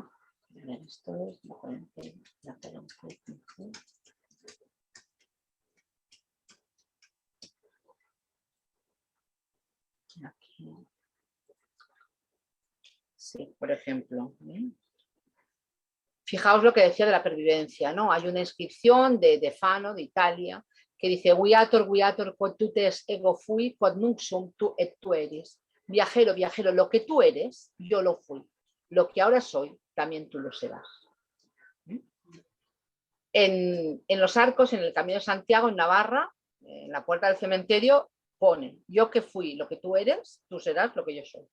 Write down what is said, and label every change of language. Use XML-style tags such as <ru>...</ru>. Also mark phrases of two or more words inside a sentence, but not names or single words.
<es>Esto es... Aquí. Sí, por ejemplo. Fijaos lo que decía de la pervivencia, ¿no? Hay una inscripción de Fano, de Italia, que dice:</es> <la>Viator, quod tu tes ego fui, quod nunc sum tu et tu eris.</la> <es>Viajero, viajero, lo que tú eres, yo lo fui. Lo que ahora soy, también tú lo serás. En los arcos, en el Camino de Santiago, en Navarra, en la puerta del cementerio, pone: yo que fui lo que tú eres, tú serás lo que yo soy.</es>